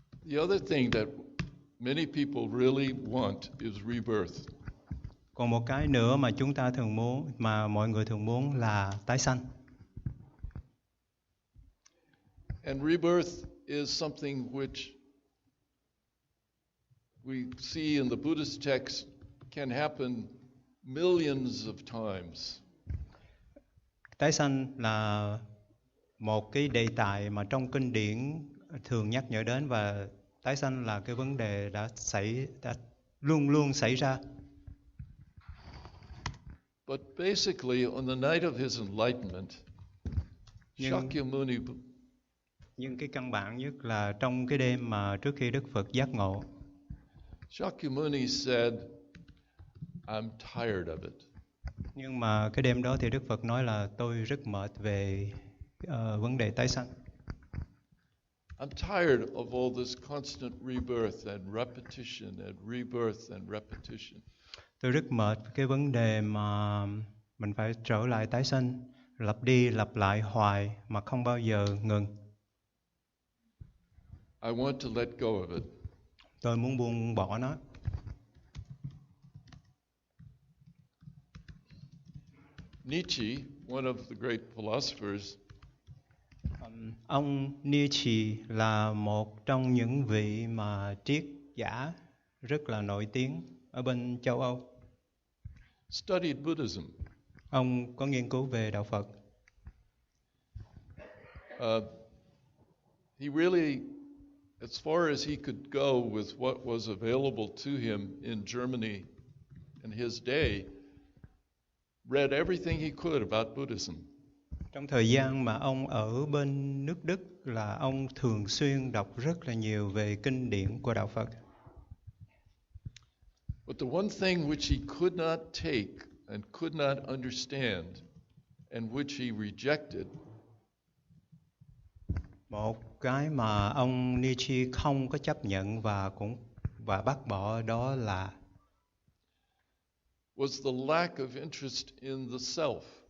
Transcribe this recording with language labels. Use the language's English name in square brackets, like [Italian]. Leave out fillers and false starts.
[English] The other thing that many people really want is rebirth. [Vietnamese] Còn một cái nữa mà chúng ta thường muốn, mà mọi người thường muốn là tái sanh. [English] And rebirth is something which we see in the Buddhist text can happen millions of times. [Vietnamese] Tái sanh là một cái đề tài mà trong kinh điển thường nhắc nhở đến, và tái sanh là cái vấn đề đã luôn luôn xảy ra. [English] But basically, on the night of his enlightenment, Shakyamuni, [Vietnamese] Nhưng cái căn bản nhất là trong cái đêm mà trước khi Đức Phật giác ngộ, [English] Shakyamuni said, I'm tired of it. [Vietnamese] nhưng mà cái đêm đó thì Đức Phật nói là tôi rất mệt về vấn đề tái sanh. [English] I'm tired of all this constant rebirth and repetition and rebirth and repetition. [Vietnamese] Tôi rất mệt cái vấn đề mà mình phải trở lại tái sanh, lặp đi lặp lại hoài mà không bao giờ ngừng. [English] I want to let go of it. [Vietnamese] Tôi muốn buông bỏ nó. [English] Nietzsche, one of the great philosophers, [Vietnamese] Ông Nietzsche là một trong những vị mà triết giả rất là nổi tiếng ở bên châu Âu. [English] studied Buddhism. [Vietnamese] Ông có nghiên cứu về đạo Phật. [English] He really, as far as he could go with what was available to him in Germany in his day, read everything he could about Buddhism. [Vietnamese] Trong thời gian mà ông ở bên nước Đức là ông thường xuyên đọc rất là nhiều về kinh điển của đạo Phật. [English] But the one thing which he could not take and could not understand and which he rejected [Vietnamese] Một cái mà ông Nietzsche không có chấp nhận và bác bỏ đó [English] was the lack of interest in the self.